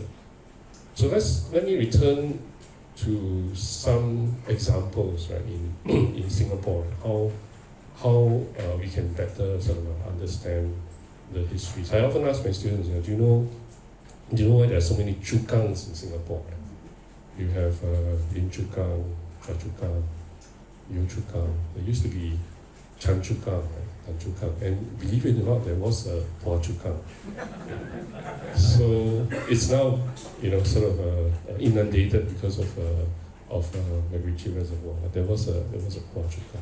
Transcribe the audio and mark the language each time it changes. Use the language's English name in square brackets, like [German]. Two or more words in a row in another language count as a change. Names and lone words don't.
[English] So let me return to some examples, right, in Singapore, how we can better sort of understand the histories. I often ask my students, do you know why there are so many chukangs in Singapore? Right? You have Lim Chu Kang, Chua Chu Kang, Yeoh Chu Kang. There used to be Chan Chu Kang, right? Tan Chu Kang, and believe it or not, there was a Hua Chu Kang. So it's now, sort of inundated because of MacRitchie Reservoir. There was a Hua Chu Kang.